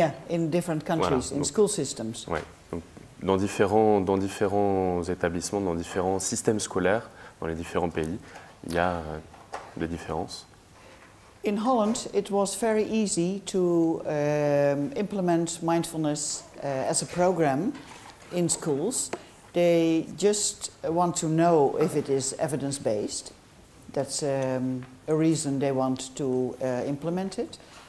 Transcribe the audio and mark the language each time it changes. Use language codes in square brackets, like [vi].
[en] In different countries, in school systems. [fr] Ouais, donc, dans différents établissements, dans différents systèmes scolaires, dans les différents pays, il y a des différences. [en] In Holland, it was very easy to implement mindfulness as a program in schools. They just want to know if it is evidence-based. That's a reason they want to implement it.